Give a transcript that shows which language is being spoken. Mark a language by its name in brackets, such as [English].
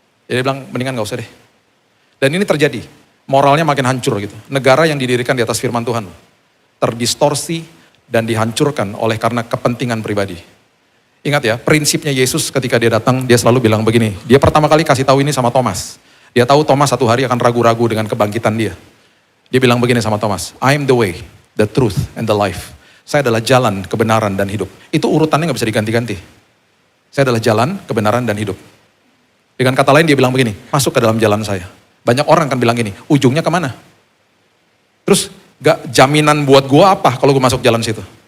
[Indonesian] Jadi dia bilang mendingan nggak usah deh. Dan ini terjadi, moralnya makin hancur gitu. Negara yang didirikan di atas firman Tuhan terdistorsi dan dihancurkan oleh karena kepentingan pribadi. Ingat ya, prinsipnya Yesus ketika dia datang, dia selalu bilang begini. Dia pertama kali kasih tahu ini sama Thomas. Dia tahu Thomas satu hari akan ragu-ragu dengan kebangkitan dia. Dia bilang begini sama Thomas, [English] I am the way, the truth, and the life. [Indonesian] Saya adalah jalan, kebenaran, dan hidup. Itu urutannya gak bisa diganti-ganti. Saya adalah jalan, kebenaran, dan hidup. Dengan kata lain dia bilang begini, masuk ke dalam jalan saya. Banyak orang kan bilang gini, ujungnya kemana? Terus Gak jaminan buat gue apa kalau gue masuk jalan situ.